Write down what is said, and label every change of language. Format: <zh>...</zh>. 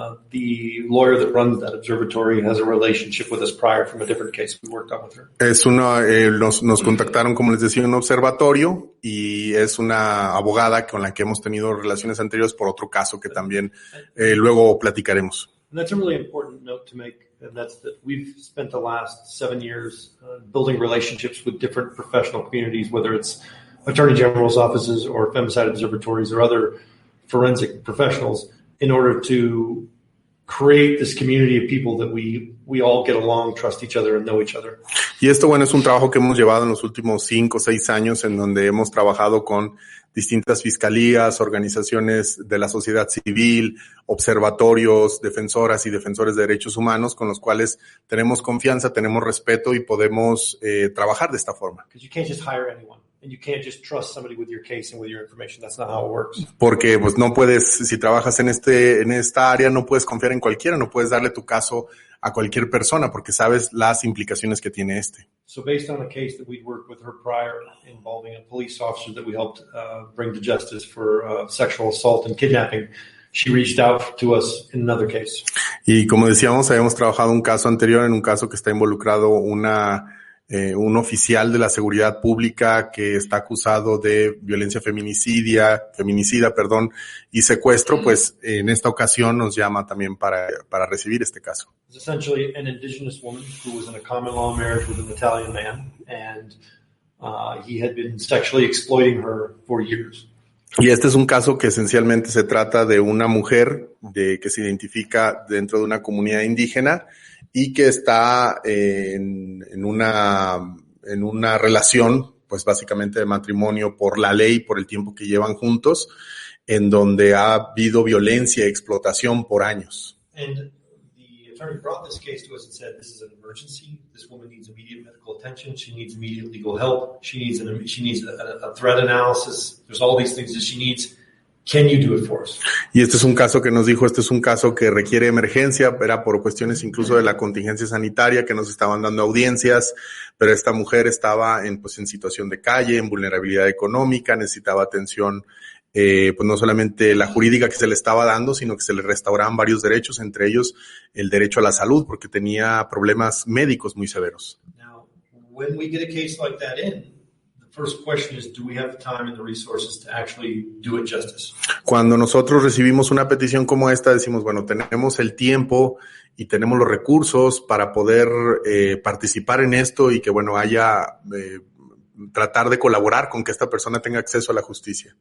<en>The lawyer that runs that observatory has a relationship with us prior from a different case we worked on with her.</en> <es>Nos contactaron, como les decía, un observatorio y es una abogada con la que hemos tenido relaciones anteriores por otro caso que también luego platicaremos.</es> <en>And that's a really important note to make, and that's that we've spent the last 7 years building relationships with different professional communities, whether it's attorney general's offices or femicide observatories or other forensic professionals, in order to create this community of people that we all get along, trust each other, and know each other.</en> <es>Y esto, bueno, es un trabajo que hemos llevado en los últimos 5 o 6 años, en donde hemos trabajado con distintas fiscalías, organizaciones de la sociedad civil, observatorios, defensoras y defensores de derechos humanos, con los cuales tenemos confianza, tenemos respeto y podemos trabajar de esta forma.</es> <en>Because you can't just hire anyone. And you can't just trust somebody with your case and with your information. That's not how it works.</en> <es>Porque pues no puedes, si trabajas en esta área, no puedes confiar en cualquiera, no puedes darle tu caso a cualquier persona porque sabes las implicaciones que tiene</es> <en>So based on a case that we'd worked with her prior involving a police officer that we helped bring to justice for sexual assault and kidnapping, she reached out to us in another case.</en> <es>Y como decíamos, habíamos trabajado un caso anterior, en un caso que está involucrado un oficial de la seguridad pública que está acusado de violencia feminicida, y secuestro, pues en esta ocasión nos llama también para recibir este caso.</es> <en>It's essentially an indigenous woman who was in a common law marriage with an Italian man, and he had been sexually exploiting her for years.</en> <es>Y este es un caso que esencialmente se trata de una mujer que se identifica dentro de una comunidad indígena y que está en una relación pues básicamente de matrimonio por la ley, por el tiempo que llevan juntos, en donde ha habido violencia y explotación por años.</es> <en>And the attorney brought this case to us and said, this is an emergency. This woman needs immediate medical attention. She needs immediate legal help. She needs a threat analysis. There's all these things that she needs. Can you do it for us?</en> <es>Y este es un caso que nos dijo, este es un caso que requiere emergencia, era por cuestiones incluso de la contingencia sanitaria, que nos estaban dando audiencias, pero esta mujer estaba en situación de calle, en vulnerabilidad económica, necesitaba atención, pues no solamente la jurídica que se le estaba dando, sino que se le restauraban varios derechos, entre ellos el derecho a la salud, porque tenía problemas médicos muy severos.</es> <en>Now, when we get a case like that in, first question is, do we have the time and the resources to actually do it justice?</en> <es>Cuando nosotros recibimos una petición como esta, decimos, bueno, tenemos el tiempo y tenemos los recursos para poder participar en esto y que, bueno, haya, tratar de colaborar con que esta persona tenga acceso a la justicia.</es>